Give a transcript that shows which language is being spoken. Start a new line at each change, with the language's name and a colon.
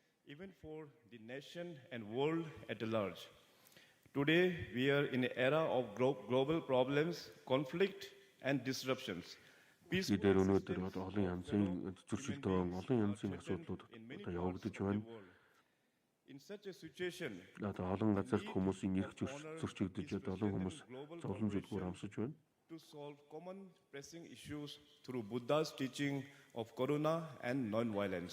English: Even for the nation and world at large. Today we are in an era of global problems, conflict and disruptions.
Mongolian: Бидээр өнөөдөр олон янзын зөрчилдөөн, олон янзын асуудлууд одоо явагдаж байна.
English: In such a situation,
Mongolian: одоо олон газарт хүмүүсийн эрх зөрчигдөж олон хүмүүс зовлон зүдгүүр амсаж байна.
English: To solve common pressing issues through Buddha's teaching of karuna and non-violence.